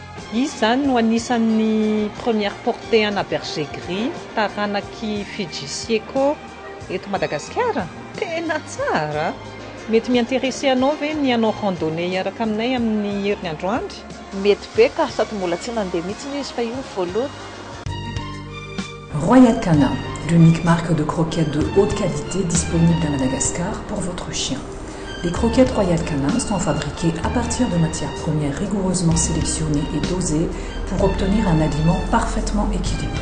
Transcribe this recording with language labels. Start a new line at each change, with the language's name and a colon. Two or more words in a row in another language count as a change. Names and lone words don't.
Malagasy: Izy zany no anisan'ny
French: première portée
Malagasy: ana bergerie taranaky Fidjisieko eto Madagasikara. Tena tsara! Mety miintéressé anao ve ny hanao randonnée hiaraka aminay amin'ny herinandro andro? Mety be ka sady mbola tsy nandeha mihitsy izy fa io ny voalohany.
French: Royal Canin, l'unique marque de croquettes de haute qualité disponible à Madagascar pour votre chien. Les croquettes Royal Canin sont fabriquées à partir de matières premières rigoureusement sélectionnées et dosées pour obtenir un aliment parfaitement équilibré.